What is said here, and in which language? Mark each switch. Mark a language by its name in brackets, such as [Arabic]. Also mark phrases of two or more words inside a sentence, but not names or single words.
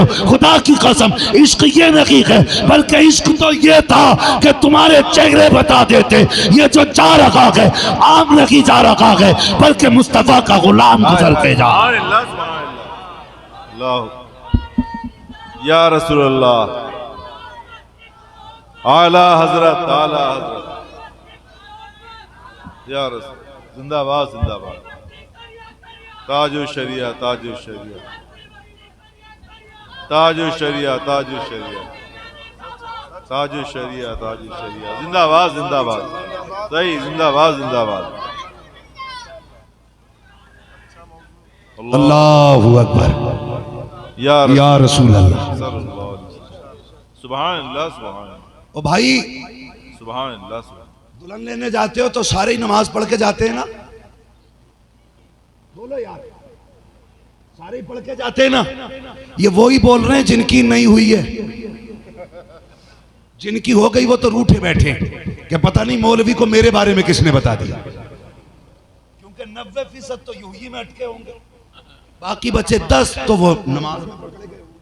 [Hindi] खुदा की कसम, इश्क ये नहीं है, बल्कि इश्क तो ये था कि तुम्हारे चेहरे बता देते ये जो जा रखा है आम नहीं जा रखा है, बल्कि मुस्तफा का गुलाम गुजर के जा। [Arabic] يا رسول الله, [Hindi] आला हजरत, आला हजरत, [Arabic] يا رسول, [Hindi] जिंदाबाद जिंदाबाद। ताजो शरिया, ताजो शरिया, ताजो शरिया, ताजो शरिया, ताजो शरिया, ताजो शरिया, जिंदाबाद जिंदाबाद। सही, जिंदाबाद जिंदाबाद। [Arabic] الله أكبر، يا رسول الله. سبحان الله، سبحان الله. [Hindi] ओ भाई, [Arabic] سبحان الله، سبحان. [Hindi] दुल्हन लेने जाते हो तो सारे ही नमाज पढ़ के जाते हैं ना? बोलो यार, सारे ही पढ़ के जाते हैं ना? ये वो ही बोल रहे हैं जिनकी नहीं हुई है। जिनकी हो गई वो तो रूठे बैठे कि पता नहीं मौलवी को मेरे बारे में किसने बता दिया, क्योंकि 90% तो यूं ही में अटके होंगे, बाकी बचे 10 तो वो नमाज में पकड़े गए।